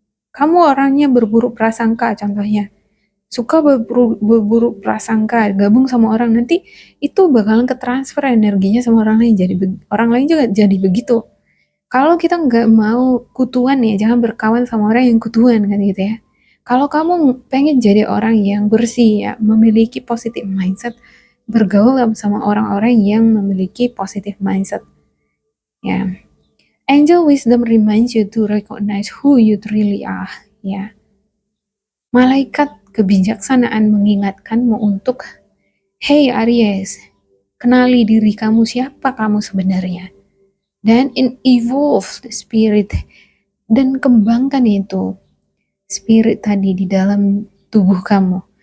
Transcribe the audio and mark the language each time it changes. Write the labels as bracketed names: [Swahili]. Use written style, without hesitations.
[Indonesian] Kamu orangnya berburuk prasangka contohnya, suka berburuk prasangka, gabung sama orang, nanti itu bakalan ketransfer energinya sama orang lain, jadi orang lain juga jadi begitu. Kalau kita nggak mau kutuan ya, jangan berkawan sama orang yang kutuan kan gitu ya. Kalau kamu pengen jadi orang yang bersih ya, memiliki positive mindset, bergaul sama orang-orang yang memiliki positive mindset. [English] Ya, angel wisdom reminds you to recognize who you really are. [Indonesian] Ya, malaikat kebijaksanaan mengingatkanmu untuk, hey Aries, kenali diri kamu, siapa kamu sebenarnya. Dan [English] evolve the spirit, [Indonesian] dan kembangkan itu spirit tadi di dalam tubuh kamu.